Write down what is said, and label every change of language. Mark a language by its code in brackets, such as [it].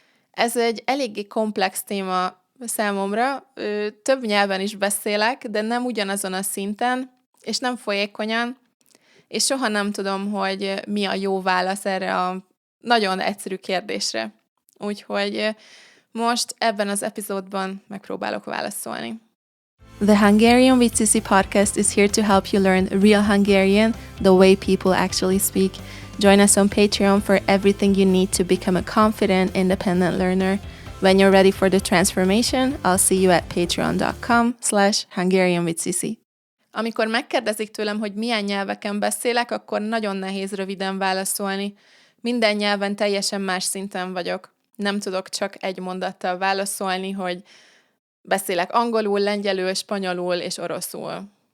[hu] Ez egy eléggé komplex téma számomra, több nyelven is beszélek, de nem ugyanazon a szinten, és nem folyékonyan, és soha nem tudom, hogy mi a jó válasz erre a nagyon egyszerű kérdésre. Úgyhogy most ebben az epizódban megpróbálok válaszolni. [en] The Hungarian with Sissi podcast is here to help you learn real Hungarian the way people actually speak. Join us on Patreon for everything you need to become a confident, independent learner. When you're ready for the transformation, I'll see you at patreon.com/Hungarian with Sissi. [hu] Amikor megkérdezik tőlem, hogy milyen nyelveken beszélek, akkor nagyon nehéz röviden válaszolni. Minden nyelven teljesen más szinten vagyok. Nem tudok csak egy mondattal válaszolni, hogy beszélek angolul, lengyelül, spanyolul és oroszul.